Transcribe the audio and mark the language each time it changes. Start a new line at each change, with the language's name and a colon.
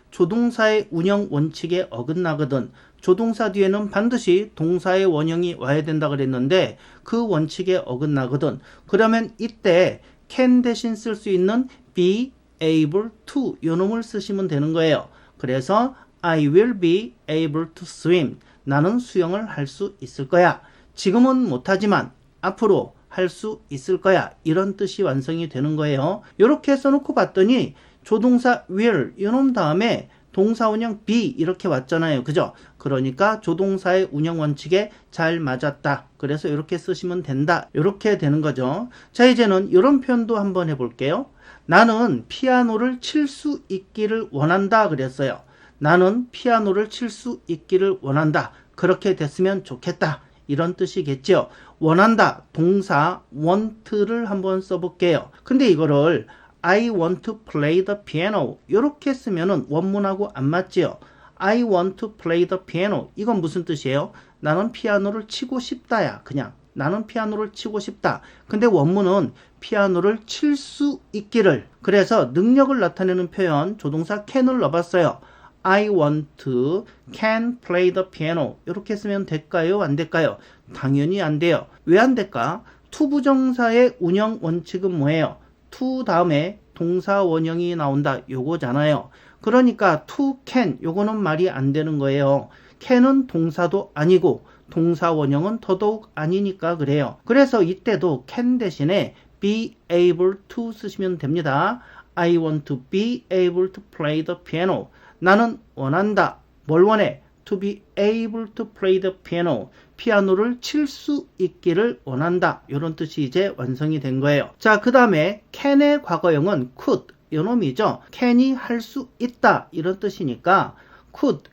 Korean: 조동사의 운영 원칙에 어긋나거든. 조동사 뒤에는 반드시 동사의 원형이 와야 된다 그랬는데 그 원칙에 어긋나거든. 그러면 이때 can 대신 쓸 수 있는 be able to 요 놈을 쓰시면 되는 거예요. 그래서
English: I will be able to swim.
Korean: 나는 수영을 할 수 있을 거야. 지금은 못하지만 앞으로 할 수 있을 거야. 이런 뜻이 완성이 되는 거예요. 이렇게 써놓고 봤더니 조동사 will 이놈 다음에 동사 원형 be 이렇게 왔잖아요. 그죠? 그러니까 조동사의 운영 원칙에 잘 맞았다. 그래서 이렇게 쓰시면 된다. 이렇게 되는 거죠. 자, 이제는 이런 표현도 한번 해볼게요. 나는 피아노를 칠 수 있기를 원한다 그랬어요. 나는 피아노를 칠 수 있기를 원한다. 그렇게 됐으면 좋겠다. 이런 뜻이겠죠. 원한다. 동사 want를 한번 써볼게요. 근데 이거를
English: I want to play the piano
Korean: 이렇게 쓰면은 원문하고 안 맞지요.
English: I want to play the piano
Korean: 이건 무슨 뜻이에요? 나는 피아노를 치고 싶다야. 그냥 나는 피아노를 치고 싶다. 근데 원문은 피아노를 칠 수 있기를. 그래서 능력을 나타내는 표현 조동사 can을 넣어봤어요.
English: I want to can play the piano
Korean: 이렇게 쓰면 될까요? 안 될까요? 당연히 안 돼요. 왜 안 될까? to 부정사의 운영 원칙은 뭐예요? to 다음에 동사 원형이 나온다 요거잖아요. 그러니까 to can 요거는 말이 안 되는 거예요. can은 동사도 아니고 동사 원형은 더더욱 아니니까 그래요. 그래서 이때도 can 대신에 be able to 쓰시면 됩니다.
English: I want to be able to play the piano.
Korean: 나는 원한다. 뭘 원해?
English: To be able to play the piano.
Korean: 피아노를 칠 수 있기를 원한다. 이런 뜻이 이제 완성이 된 거예요. 자, 그 다음에 can의 과거형은 could. 요 놈이죠. can이 할 수 있다. 이런 뜻이니까 could.